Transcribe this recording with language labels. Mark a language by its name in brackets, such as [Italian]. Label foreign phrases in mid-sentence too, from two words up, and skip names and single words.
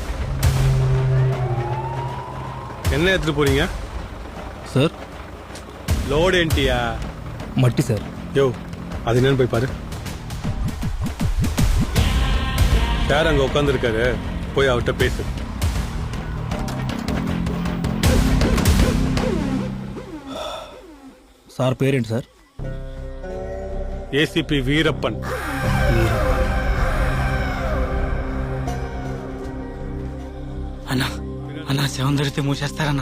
[Tamil] என்ன எடுத்துட்டு போறீங்க சார்? லோடு என்டியா? மட்டி சார். யோ அது என்னன்னு போய் பாரு. சார் அங்க உட்காந்துருக்காரு, போய் அவர்கிட்ட பேசு. [Telugu] సార్ పేరేంటి సార్? ఏసీపీ వీరప్పన్. అన్నా అన్నా శవం దొరికితే మూసేస్తారన్నా.